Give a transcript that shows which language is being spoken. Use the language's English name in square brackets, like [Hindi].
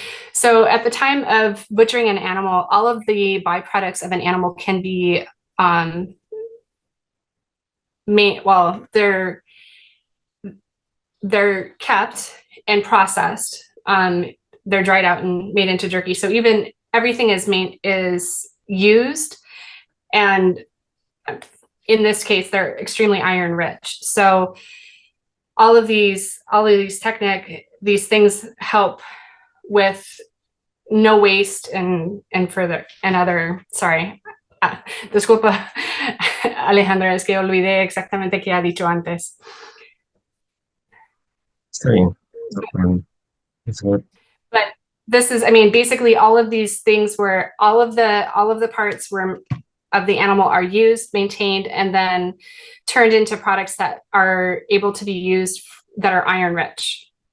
[English] So at the time of butchering an animal, all of the byproducts of an animal can be well, they're kept and processed. They're dried out and made into jerky. So even everything is used, and in this case, they're extremely iron rich. So all of these these things help with no waste and other, sorry. [Spanish] Disculpa, Alejandra, es que olvidé exactamente qué ha dicho antes. Está bien. [English] It's good. But this is, I mean, basically all of these things where all of the parts of the animal are used, maintained, and then turned into products that are able to be used that are iron rich.